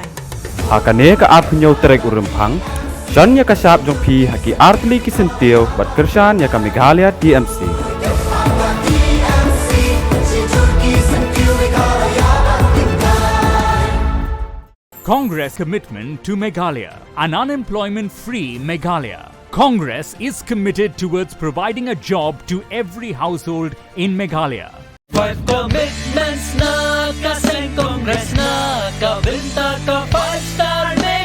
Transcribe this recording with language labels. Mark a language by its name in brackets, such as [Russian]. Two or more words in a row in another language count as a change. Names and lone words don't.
[Khasi] Hakane ka apnyo terek urempang, Shanya kasap jong pi haki artli kisentil bat kershan ya ka Meghalaya TMC. [English] Congress commitment to Meghalaya, an unemployment-free Meghalaya. Congress is committed towards providing a job to every household in Meghalaya. [Khasi] 5 commitments na ka Seng Congress na ka Binta ka 5-star